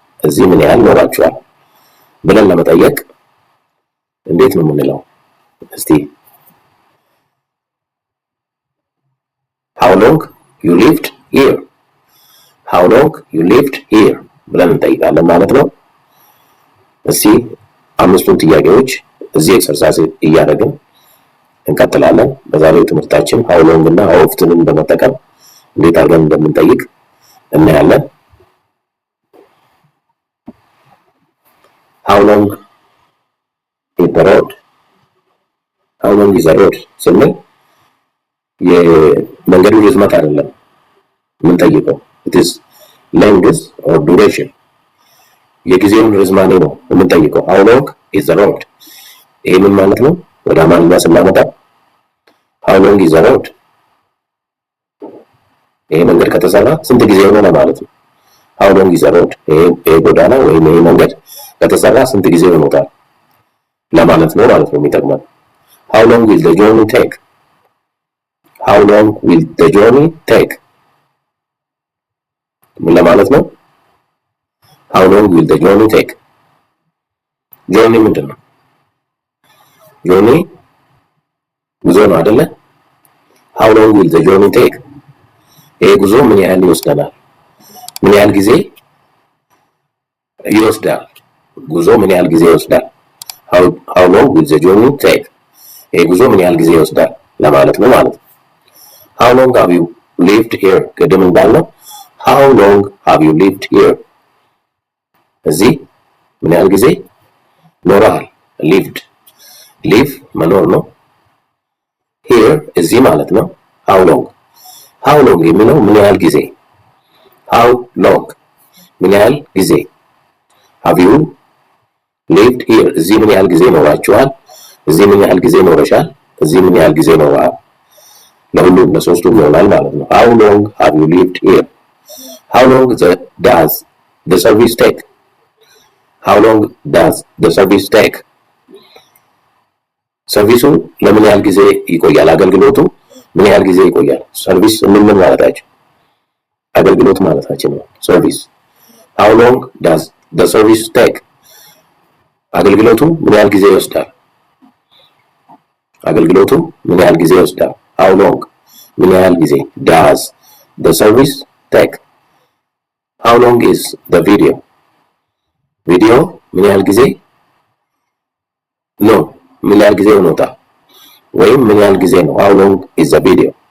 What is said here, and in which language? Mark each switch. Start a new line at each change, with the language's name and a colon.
Amharic: እዚህ ምን ያህል ኖራችኋል ብለን ለመጠየቅ እንዴት ነው የምንለው?
English: እስቲ How long you lived here? How long you lived here
Amharic: ብለን እንጠይቃለን ማለት ነው። እስቲ አምስቱን ጥያቄዎች እዚህ ኤክሰርሳይዝ እያደረግን እንቀጥላለን። በዛሬው ትምህርታችን how long እና how often በመጠቀም እንዴት አድርገን እንደምንጠይቅ እናያለን።
English: How long is the road? How long is the road
Amharic: ስንል የመንገዱ ርዝመት አይደለም የምንጠይቀው።
English: it is length or duration
Amharic: የጊዜውን ርዝማኔ ነው የምንጠይቀው።
English: how long is the road
Amharic: ይሄ ምን ማለት ነው? ወደ አማርኛ ስናመጣ
English: how long is the road
Amharic: ይሄ መንገድ ከተሰራ ስንት ጊዜ ሆነ ማለት ነው። how long is the road ይሄ ጎዳና ወይም ይሄ መንገድ ከተሰራ ስንት ጊዜ ሆኖታል ለማለት ነው ማለት ነው የሚጠቅመን።
English: how long will the journey take? how long will the journey take
Amharic: ምን ለማለት ነው?
English: how long will the journey take?
Amharic: journey ምንድን ነው? journey ጉዞ ነው አይደለ?
English: how long will the journey take
Amharic: ይሄ ጉዞ ምን ያህል ይወስዳል? ምን ያህል ጊዜ ይወስዳል? ጉዞ ምን ያህል ጊዜ ይወስዳል?
English: how long will the journey take
Amharic: ይሄ ጉዞ ምን ያህል ጊዜ ይወስዳል ለማለት ነው ማለት ነው።
English: how long have you lived here
Amharic: ቅድም እንዳልነው
English: how long have you lived here
Amharic: እዚህ ምን ያህል ጊዜ ኖረሃል? lived live መኖር ነው። here እዚህ ማለት ነው። how long የሚለው ምን ያህል ጊዜ how long ምን ያህል ጊዜ
English: have you lived here
Amharic: እዚህ ምን ያህል ጊዜ ኖራችኋል? እዚህ ምን ያህል ጊዜ ኖረሻል? እዚህ ምን ያህል ጊዜ ኖረሃል? ለሁሉም ለሶስቱም ይሆናል ማለት ነው።
English: how long have you lived here? how long does the service take? how long does the service take
Amharic: ሰርቪሱ ለምን ያህል ጊዜ ይቆያል? አገልግሎቱ ምን ያህል ጊዜ ይቆያል? ሰርቪስ ምን ማለታችን? አገልግሎት ማለታችን ነው። ሰርቪስ
English: how long does the service take
Amharic: አገልግሎቱ ምን ያህል ጊዜ ይወስዳል? አገልግሎቱ ምን ያህል ጊዜ ይወስዳል? how long ምን ያህል ጊዜ
English: does the service take how long is the video
Amharic: ምን ያህል ጊዜ ነው ምን ያህል ጊዜ ሆኖታል ወይም ምን ያህል ጊዜ ነው
English: how long is the video